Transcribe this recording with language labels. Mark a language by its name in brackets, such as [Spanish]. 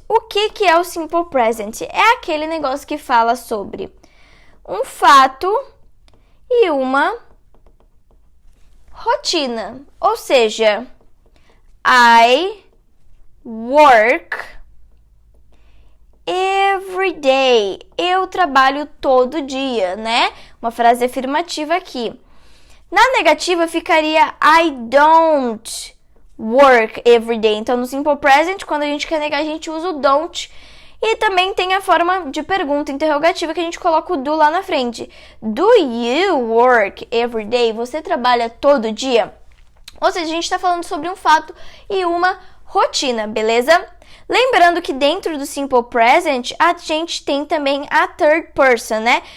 [Portuguese] O que é o simple present? É aquele negócio que fala sobre um fato e uma rotina. Ou seja, [English] I work every day. [Portuguese] Eu trabalho todo dia, né? Uma frase afirmativa aqui. Na negativa ficaria [English] I don't work every day. [Portuguese] Então, no simple present, quando a gente quer negar, a gente usa o don't. E também tem a forma de pergunta interrogativa que a gente coloca o do lá na frente. [English] Do you work every day? [Portuguese] Você trabalha todo dia? Ou seja, a gente está falando sobre um fato e uma rotina, beleza? Lembrando que dentro do simple present, a gente tem também a third person, né?